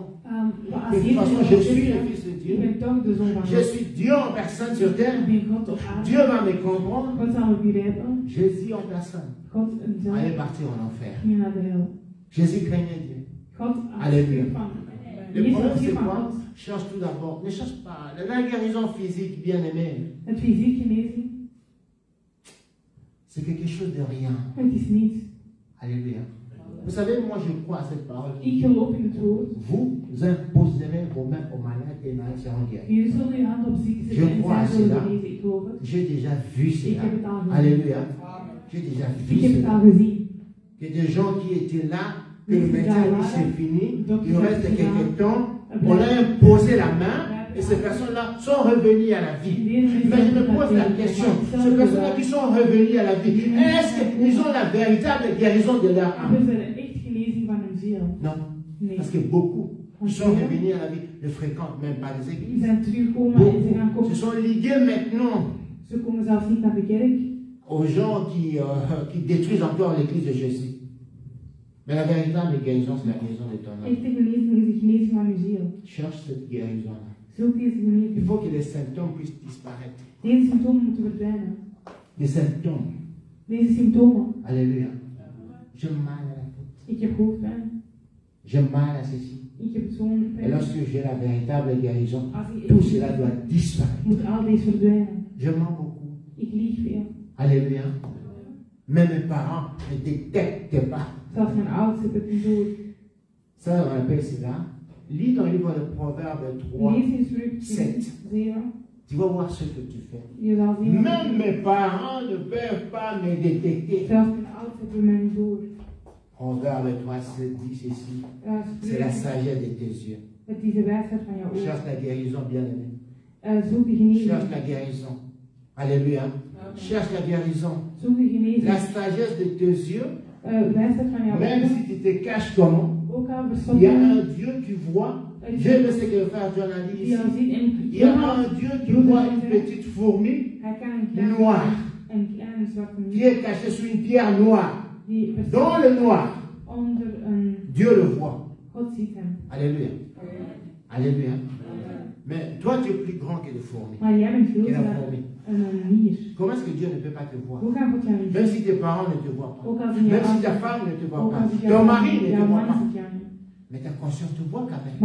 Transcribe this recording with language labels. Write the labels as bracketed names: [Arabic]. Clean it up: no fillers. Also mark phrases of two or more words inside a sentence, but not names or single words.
[Dutch] als [French] de toute façon, je suis le [Dutch] Jezus, [French] Fils de [Dutch] ik [French] Dieu, [Dutch] ben toch de zoon van [French] je [Dutch] God. [French] suis Dieu en personne sur terre, [Dutch] Ik ben God op aarde. [French] Dieu va me comprendre, [Dutch] God zal me begrijpen. [French] Jésus en personne [Dutch] God zelf [French] allait partir en enfer. [Dutch] ging naar de hel. [French] Jésus craignait Dieu. [Dutch] God [French] Alléluia. [Dutch] afschuw van. [French] Le [Dutch] Jezus [French] problème [Dutch] afschuw [French] c'est [Dutch] van [French] quoi? [Dutch] God. [French] Cherche tout d'abord. Ne cherche pas. La guérison physique, bien aimé, [Dutch] Het fysiek genezing, [French] c'est quelque chose de rien. [Dutch] het is niets. [French] Alléluia. Vous savez, moi je crois à cette parole. [Dutch] Ik geloof in het woord. [French] Vous imposerez vos mains aux malades et les malades seront guéris. [Dutch] Jullie zullen je hand op zieken [French] Je [Dutch] zetten en [French] crois à [Dutch] zij zullen [French] cela. [Dutch] genezen. Ik geloof het. [French] J'ai déjà vu [Dutch] Ik [French] cela. [Dutch] heb het al gezien. [French] Alléluia. J'ai déjà vu [Dutch] Ik heb het [French] cela. [Dutch] al gezien. [French] Il y a des gens qui étaient là, que le médecin dit c'est fini, il reste quelques temps, on a imposé la main et ces personnes-là sont revenues à la vie. Mais je me pose la question, ces personnes-là qui sont revenues à la vie, est-ce qu'ils ont la véritable guérison de leur âme? [Dutch] Hebben ze de echt genezing van hun ziel? [French] Non. [Dutch] Nee. [French] Parce que beaucoup qui sont revenus à la vie ne fréquentent même pas les [Dutch] Die [French] églises. [Dutch] zijn teruggekomen en ze gaan [French] Beaucoup [Dutch] komen. [French] se sont ligués maintenant [Dutch] Ze komen zelfs niet naar de kerk. [French] aux gens qui détruisent encore l'église de Jésus. Mais la véritable guérison, c'est la guérison de ton âme. [Dutch] Echte genezing is de genezing van uw ziel. [French] Cherche cette guérison-là. [Dutch] Zoek deze [French] Il [Dutch] genezing. [French] faut que les symptômes puissent disparaître. [Dutch] Deze symptomen moeten verdwijnen. [French] Les symptômes. [Dutch] Deze symptomen. [French] Alléluia. J'ai mal à la tête. [Dutch] Ik heb hoofdpijn. [French] J'ai mal à ceci. [Dutch] Ik heb zo'n [French] Et [Dutch] pijn. [French] lorsque j'ai la véritable guérison, [Dutch] Als ik [French] tout cela doit disparaître. [Dutch] moet al deze verdwijnen. [French] Je mens beaucoup. [Dutch] Ik lieg veel. [French] Alléluia. Même mes parents ne détectent pas. [Dutch] Zelfs mijn ouders hebben het niet door. [French] Ça, on appelle cela. Lis dans le livre de Proverbes 3. [Dutch] Lees in Spreuken [French] 7. [Dutch] 7. [French] Tu vas voir ce que tu fais. [Dutch] Je zal zien. [French] Même mes parents ne peuvent pas me détecter. [Dutch] Zelfs mijn ouders hebben mij niet door. [French] Proverbe 3, 7 dit ceci. C'est la [Dutch] Spreuken, [French] sagesse de tes yeux. [Dutch] het is de wijsheid van jouw ogen. [French] Cherche la guérison, bien-aimé. [Dutch] Zoek de genezing. [French] Cherche la guérison. Alléluia. Cherche la guérison. [Dutch] Zoek de genezing. [French] La sagesse de tes yeux, [Dutch] Wijsheid van jouw [French] même [Dutch] ogen. [French] si tu te caches comment, [Dutch] Ook al [French] il y a [Dutch] verstoppen. [French] un Dieu qui voit. Je ne sais que le frère John a dit [Dutch] Die [French] ici. [Dutch] al ziet en [French] Il y a un Dieu qui voit une petite fourmi [Dutch] hij kan een kleine [French] noire [Dutch] zwarte [French] qui [Dutch] muis [French] est cachée sous une pierre noire. [Dutch] die [French] Dans le noir, [Dutch] onder een [French] Dieu le voit. [Dutch] God ziet hem. [French] Alléluia. Alléluia. Mais toi, tu es plus grand que les fourmis. [Dutch] Maar jij bent veel [French] Que la [Dutch] groter [French] fourmi. [Dutch] dan een mier. [French] Comment est-ce que Dieu ne peut pas te voir? [Dutch] Hoe kan God jou niet [French] Même [Dutch] zien? [French] si tes parents ne te voient pas. [Dutch] Ook al zien [French] Même si [Dutch] jouw [French] ta femme ne te voit [Dutch] ook [French] pas. [Dutch] al ziet [French] Ton mari ne te [Dutch] jouw [French] voit [Dutch] man [French] pas. [Dutch] ziet jou niet. [French] Mais ta conscience te voit quand même.